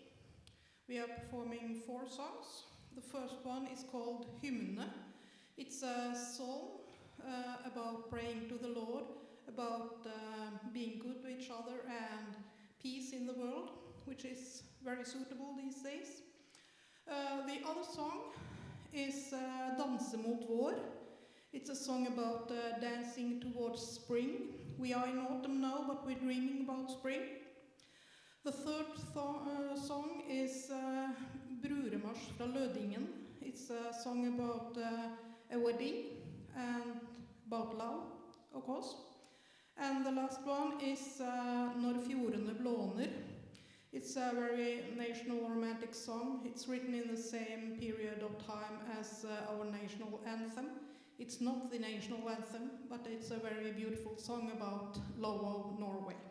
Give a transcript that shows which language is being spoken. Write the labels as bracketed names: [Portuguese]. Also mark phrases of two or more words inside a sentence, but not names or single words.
[English] We are performing 4 songs. The first one is called Hymne. It's a song about praying to the Lord, about being good to each other and peace in the world, which is very suitable these days. The other song is Danse mot vår. It's a song about dancing towards spring. We are in autumn now, but we're dreaming about spring. The third song is Bruremarsj fra Lødingen. It's a song about a wedding and about love, of course. And the last one is Når fjordene blåner. It's a very national romantic song. It's written in the same period of time as our national anthem. It's not the national anthem, but it's a very beautiful song about love of Norway.